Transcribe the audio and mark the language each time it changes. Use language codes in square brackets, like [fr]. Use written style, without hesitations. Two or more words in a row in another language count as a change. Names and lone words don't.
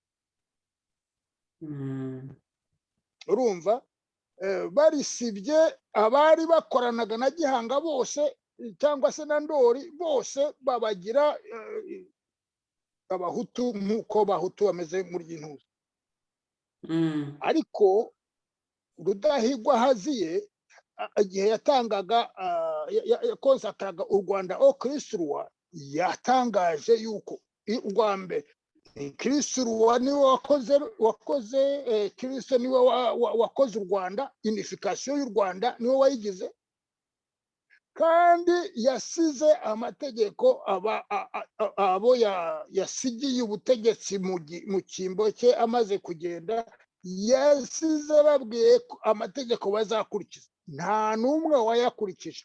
[rw] Urumva barisibye, abari bakoranaga na Gihanga bose cyangwa se na Ndori bose babagira abahutu nk'uko abahutu bameze muri iyi ntuza Mm. ariko Rudahigwa haziye igihe yatangaga yakonsakaraga u Rwanda au Kristu roi yatangaje yuko urwa mbere Kristu roi niwe wakoze Kristo niwe wakoze u Rwanda, unification y'u Rwanda niwe wayigize, kandi yasize amategeko abo yasigiye ubutegetsi mu cyimbo cye amaze kugenda, yasize babwiye amategeko bazakurikiza, nta n'umwe wayakurikije.